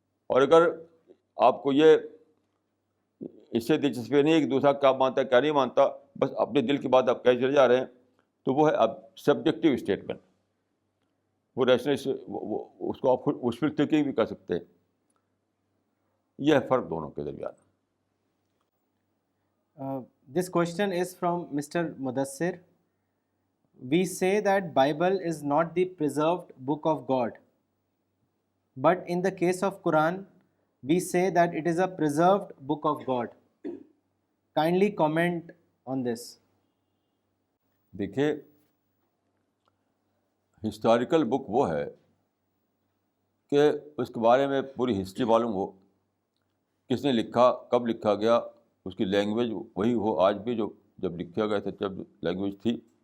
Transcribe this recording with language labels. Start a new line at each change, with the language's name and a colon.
Urdu: اور اگر آپ کو یہ اس سے دلچسپی نہیں ہے کہ دوسرا کیا مانتا ہے کیا نہیں مانتا، بس اپنے دل کی بات آپ کہہ چلے جا رہے ہیں، تو وہ ہے اب سبجیکٹیو اسٹیٹمنٹ. وہ ریشنل اس کو آپ وشفل تھنکنگ بھی کر سکتے ہیں. یہ ہے فرق دونوں کے درمیان.
English: This question is from Mr. Mudassir. We say that Bible is not the preserved book of God, but in the case of Quran, we say that it is a preserved book of God. Kindly comment on this.
Urdu: دیکھیے، historical بک وہ ہے کہ اس کے بارے میں پوری history معلوم ہو، کس نے لکھا، کب لکھا گیا، اس کی لینگویج وہی ہو آج بھی جب لکھا گیا تھا جب لینگویج تھی.